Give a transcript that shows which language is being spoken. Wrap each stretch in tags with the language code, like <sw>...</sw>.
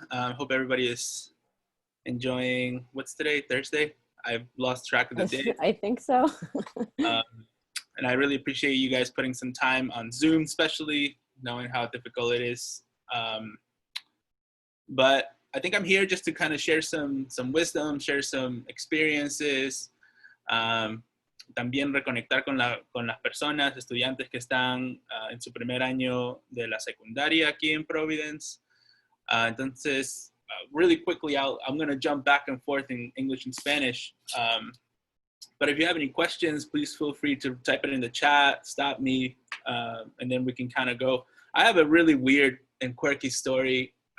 <en>Hope everybody is enjoying, what's today, Thursday? I've lost track of the day. I think so. And I really appreciate you guys putting some time on Zoom, especially knowing how difficult it is. But I think I'm here just to kind of share some wisdom, share some experiences,</en> <es>también reconectar con las personas, estudiantes que están en su primer año de la secundaria aquí en Providence.</es> <en>Entonces, really quickly, I'm going to jump back and forth in English and Spanish. But if you have any questions, please feel free to type it in the chat, stop me, and then we can kind of go. I have a really weird and quirky story.</en>